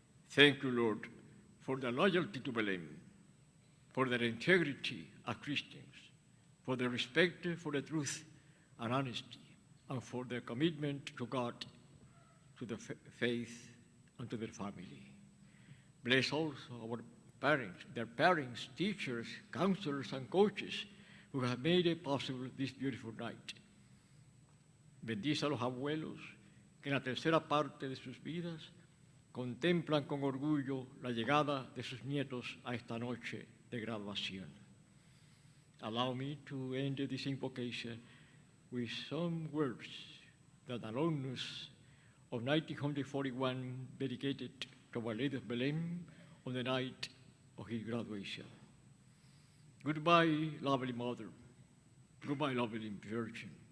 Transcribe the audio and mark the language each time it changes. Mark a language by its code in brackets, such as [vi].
[en] Thank you, Lord, for their loyalty to Belen, for their integrity as Christians, for their respect for the truth and honesty, and for their commitment to God, to the faith, and to their family. Bless also our parents, their parents, teachers, counselors, and coaches who have made it possible this beautiful night. [es] Bendice a los abuelos que en la tercera parte de sus vidas contemplan con orgullo la llegada de sus nietos a esta noche de graduación. [en] Allow me to end this invocation with some words that an alumnus of 1941 dedicated to Our Lady of Belen on the night of his graduation. Goodbye, lovely Mother. Goodbye, lovely Virgin.